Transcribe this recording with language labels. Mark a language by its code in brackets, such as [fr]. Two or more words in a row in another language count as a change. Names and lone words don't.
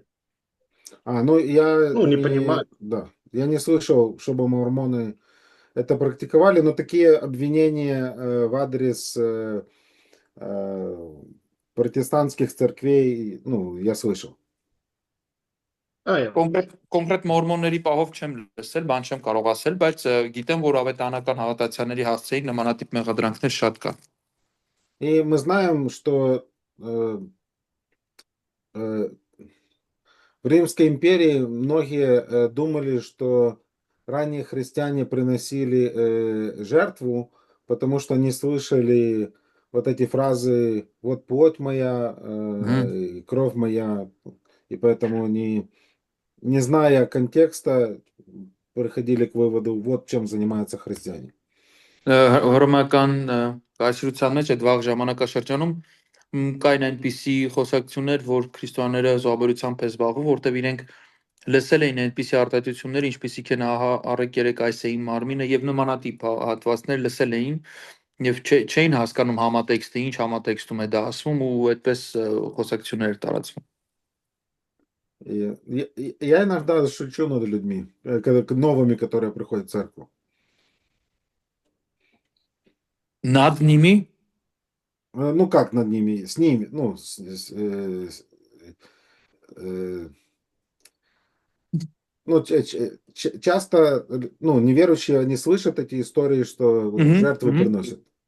[ru] ну я Ну, не понимаю. да, я не слышал, чтобы мормоны это практиковали, но такие обвинения в адрес протестантских церквей, ну, я слышал. Я [hy] Կոնկրետ մորմոնների պահով չեմ լսել, բան չեմ կարող ասել, բայց գիտեմ, որ ավետարանական հավատացյալների հասցեին նմանատիպ մեղադրանքներ շատ կան։ [ru] И мы знаем, что э, в Римской империи многие думали, что ранние христиане приносили жертву, потому что они слышали вот эти фразы «вот плоть моя, и кровь моя», и поэтому они, не зная контекста, приходили к выводу, вот чем занимаются христиане. [hy] Հռոմեական կայսրության մեջ այդ վաղ ժամանակաշրջանում կային այնպիսի խոսակցություններ, որ քրիստոնյաները զոհաբերությամբ է զբաղվում, որտեղ իրենք լսել էին այնպիսի արտահայտություններ, ինչպիսիք են ահա առեք երեք այս էին մարմինը եւ նմանատիպ հատվածներ լսել էին եւ չէին հասկանում համատեքստը, ինչ համատեքստում է դա ասվում ու այդպես խոսակցություններ տարածվում։ [ru] Я иногда шучу над людьми, новыми, которые приходят в церковь. Над ними Ну, как над ними? С ними. Ну, ну, часто, ну, неверующие, они слышат эти истории, что жертвы приносят.